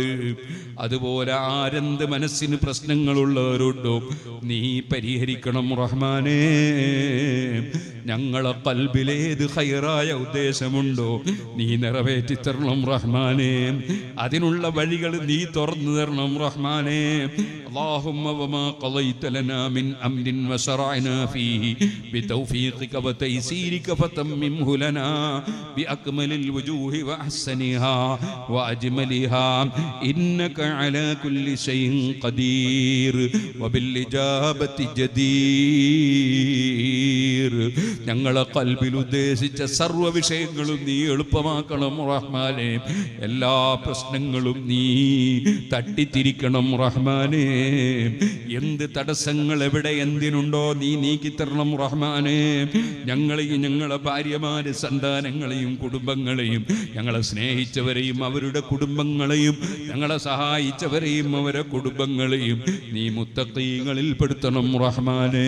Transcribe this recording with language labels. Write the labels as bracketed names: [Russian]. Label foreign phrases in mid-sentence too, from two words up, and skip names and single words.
[Malayalam] അതുപോലെ ആരെന്ത് മനസ്സിന് പ്രശ്നങ്ങളുള്ളവരുണ്ടോ നീ പരിഹരിക്കണം റഹ്മാനേ. ഞങ്ങളെ ഖൽബിലേത് ഖൈറായ ഉദ്ദേശമുണ്ടോ നീ നിറവേറ്റി തരണം റഹ്മാനേ. അതിനുള്ള വഴികൾ നീ തുറന്നു തരണം റഹ്മാനേ. [Arabic] اللهم وما قضيت لنا من أمر وشرعنا فيه بتوفيقك وتيسيرك فتممه لنا بأكمل الوجوه وأحسنها وأجملها إنك على كل شيء قدير وبالإجابة جدير. [Malayalam] ഞങ്ങളെ ഖൽബിൽ ഉദ്ദേശിച്ച സർവ്വ വിഷയങ്ങളും നീ എളുപ്പമാക്കണം റഹ്മാനേ. എല്ലാ പ്രശ്നങ്ങളും നീ തട്ടിത്തിരിക്കണം റഹ്മാനേ. എന്ത് തടസ്സങ്ങൾ എവിടെ എന്തിനുണ്ടോ നീ നീക്കിത്തരണം റഹ്മാനേ. ഞങ്ങളെയും ഞങ്ങളെ ഭാര്യമാര് സന്താനങ്ങളെയും കുടുംബങ്ങളെയും ഞങ്ങളെ സ്നേഹിച്ചവരെയും അവരുടെ കുടുംബങ്ങളെയും ഞങ്ങളെ സഹായിച്ചവരെയും അവരുടെ കുടുംബങ്ങളെയും നീ മുത്തഖീങ്ങളിൽ പെടുത്തണം റഹ്മാനേ.